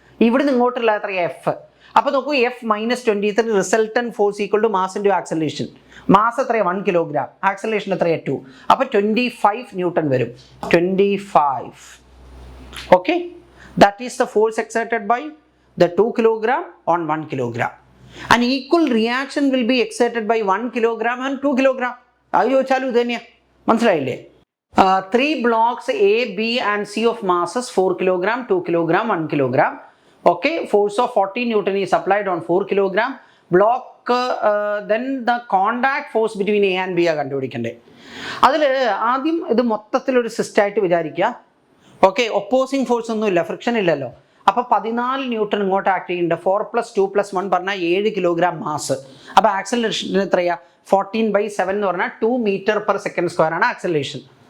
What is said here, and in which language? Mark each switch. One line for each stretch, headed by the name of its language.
Malayalam: ഇവിടുന്ന് ഇങ്ങോട്ടുള്ള എത്രയാ എഫ്. അപ്പോൾ നോക്കൂ, F - 23 resultant force equal to mass into acceleration. Mass എത്രയാ 1 കിലോഗ്രാം, ആക്സലറേഷൻ എത്രയാ 2. അപ്പോൾ 25 ന്യൂട്ടൺ വരും.
English: 25. Okay, that is the force exerted by the 2 kilogram on 1 kilogram. An equal reaction will be exerted by 1 kilogram and 2 kilogram.
Malayalam: അത് ചോദിച്ചാലും ഇത് തന്നെയാണ്, മനസ്സിലായില്ലേ.
English: 3 blocks A, B and C of masses 4 kilogram, 2 kilogram, 1 kilogram. Okay, force of 40 Newton is applied on 4 kilogram. Block, then the contact force between A and B
Malayalam: ആ കണ്ടുപിടിക്കണ്ടേ. അതിൽ ആദ്യം ഇത് മൊത്തത്തിലൊരു സിസ്റ്റായിട്ട് വിചാരിക്കുക. ഓക്കെ, ഒപ്പോസിങ് ഫോഴ്സ് ഒന്നുമില്ല, ഫ്രിക്ഷൻ ഇല്ലല്ലോ. അപ്പോൾ 14 newton ഇങ്ങോട്ട് ആക്ട് ചെയ്യുന്നുണ്ട്. 4 + 2 + 1 പറഞ്ഞാൽ 7 കിലോഗ്രാം മാസ്. അപ്പോൾ ആക്സലറേഷൻ എത്രയാ 14/7 എന്ന് പറഞ്ഞാൽ 2 മീറ്റർ പെർ സെക്കൻഡ് സ്ക്വയർ ആണ് ആക്സലറേഷൻ.